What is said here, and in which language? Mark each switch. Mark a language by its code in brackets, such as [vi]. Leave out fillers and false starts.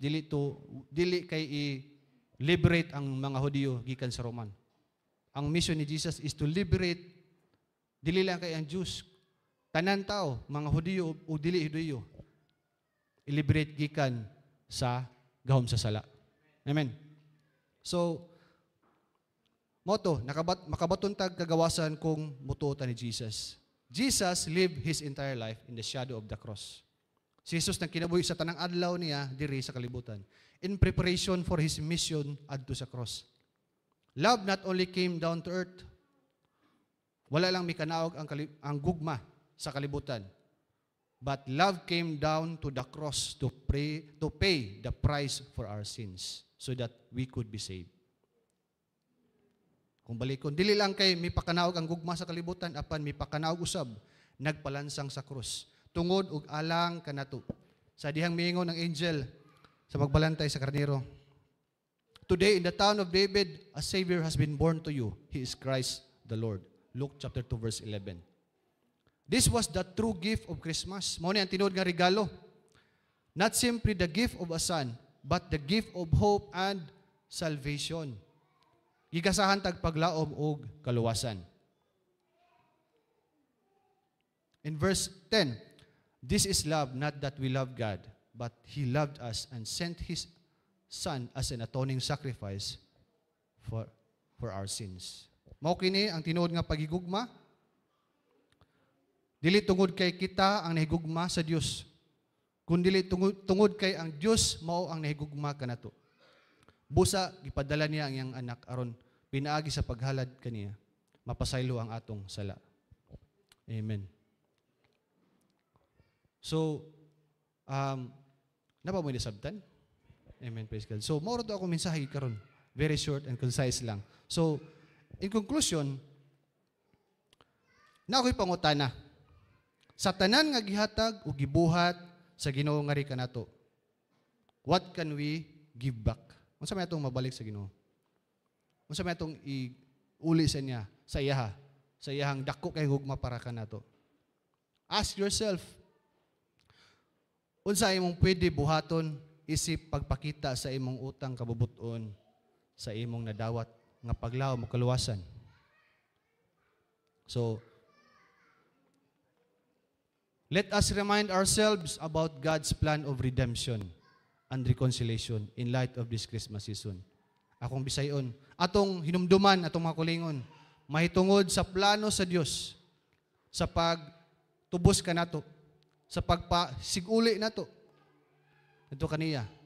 [ceb] Dili kay i-liberate ang mga Hudiyo gikan sa Roman. Ang mission ni Jesus [en] is to liberate [ceb] dili lang kay ang Jews. Tanan tao, mga Hudiyo o dili Hudiyo. I-liberate gikan sa gahom sa sala. Amen. So, moto, makabaton tag kagawasan kung mutuotan ni Jesus. [en] Jesus lived his entire life in the shadow of the cross. [ceb] Si Jesus nang kinabuhi sa tanang adlaw niya diri sa kalibutan [en] in preparation for his mission [ceb] adto sa cross. [en] Love not only came down to earth. [ceb] Wala lang mikanaog ang gugma sa kalibutan. [en] But love came down to the cross to pay the price for our sins so that we could be saved. [ceb] Kung balikon, dili lang kay mipakanaog ang gugma sa kalibutan, apan mipakanaog usab, nagpalansang sa krus. Tungod ug alang kanato. Sa dihang miingon ng angel sa pagbalantay sa karnero. [en] Today in the town of David, a Savior has been born to you. He is Christ the Lord. Luke chapter 2 verse 11. This was the true gift of Christmas. [ceb] Mao ni ang tinuod nga regalo. [en] Not simply the gift of a son, but the gift of hope and salvation. [ceb] Gigasahan tag paglaom og kaluwasan. [en] In verse 10, this is love, not that we love God, but He loved us and sent His Son as an atoning sacrifice for our sins. [ceb] Mao kini ang tinuod nga pagigugma. Dili tungod kay kita ang nahigugma sa Dios, kundi tungod kay ang Dios mao ang nahigugma kanato. Busa gipadala niya ang iyang anak aron pinaagi sa paghalad kaniya, mapasaylo ang atong sala. Amen. So, napa mo nisabtan? Amen, praise God. So, mauro to ako mensahe karon. [en] Very short and concise [ceb] lang. So, [en] in conclusion, [ceb] na ako'y pangutana. Sa tanan nga gihatag o gibuhat sa Ginoo nga ri kanato, [en] what can we give back? [ceb] Unsa may atong mabalik sa Ginoo? Unsa may atong iuli sa niya, sa iyahang dako kay hugma para kanato? [en] Ask yourself, [ceb] unsa imong pwede buhaton isip pagpakita sa imong utang kabubuton sa imong nadawat nga paglaom o kaluwasan? [en] So, let us remind ourselves about God's plan of redemption and reconciliation in light of this Christmas season. [ceb] Akong bisayon, atong hinumduman, atong mga kulingon, mahitungod sa plano sa Dios sa pagtubos kanato, sa pagpasiguli nato. Ito kaniya.